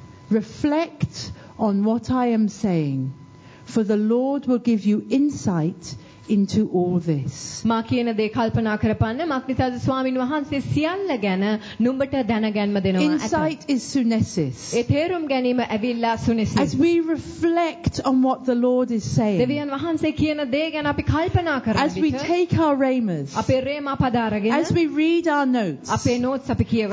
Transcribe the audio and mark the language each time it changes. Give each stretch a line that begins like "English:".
English: Reflect on what I am saying, for the Lord will give you insight into all this.
Sinhala: මා කියන දේ කල්පනා කරපන්න. මක්නිසාද ස්වාමින් වහන්සේ සියල්ල ගැන නුඹට දැනගන්න දෙනවා.
English: Insight is sunesis.
Sinhala: ඒ තේරුම් ගැනීම ඇවිල්ලා sunesis.
English: As we reflect on what the Lord is saying.
Sinhala: දෙවියන් වහන්සේ කියන දේ ගැන අපි කල්පනා කරන්නේ.
English: As we take our rhemas.
Sinhala: අපේ රේමා පද අරගෙන.
English: As we read our notes.
Sinhala: අපේ notes අපි කියවන විට.